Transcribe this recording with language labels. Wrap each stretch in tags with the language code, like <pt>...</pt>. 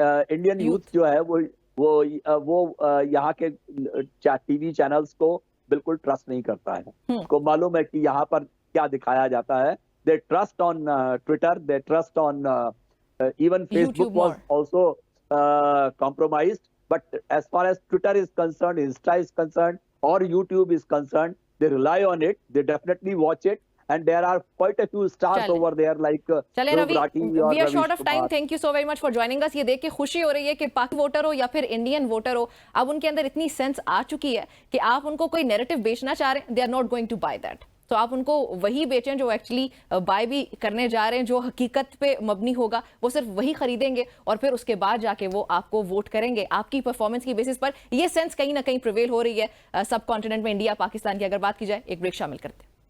<hi>Indian youth जो है वो यहाँ के टीवी चैनल्स को बिल्कुल ट्रस्ट नहीं करता है। उसको मालूम है कि यहाँ पर क्या दिखाया जाता है।</hi> <en>They trust on Twitter, they trust on even Facebook was also compromised, but as far as Twitter is concerned, Insta is concerned, or YouTube is concerned, they rely on it. They definitely watch it, and there are quite a few stars over there like चले Ravi, we are short of time. Thank you so very much for joining us.</en> <hi>ये देख के खुशी हो रही है कि पाक वोटर हो या फिर इंडियन वोटर हो, अब उनके अंदर इतनी सेंस आ चुकी है कि आप उनको कोई नैरेटिव बेचना चाह रहे हैं,</hi> <en>they are not going to buy that.</en> <hi>तो आप उनको वही बेचें जो एक्चुअली बाय भी करने जा रहे हैं, जो हकीकत पे मबनी होगा, वो सिर्फ वही खरीदेंगे और फिर उसके बाद जाके वो आपको वोट करेंगे आपकी परफॉर्मेंस की बेसिस पर। ये सेंस कहीं ना कहीं प्रिवेल हो रही है सब कॉन्टिनेंट में, इंडिया पाकिस्तान की अगर बात की जाए। एक ब्रेक शामिल करते हैं।</hi>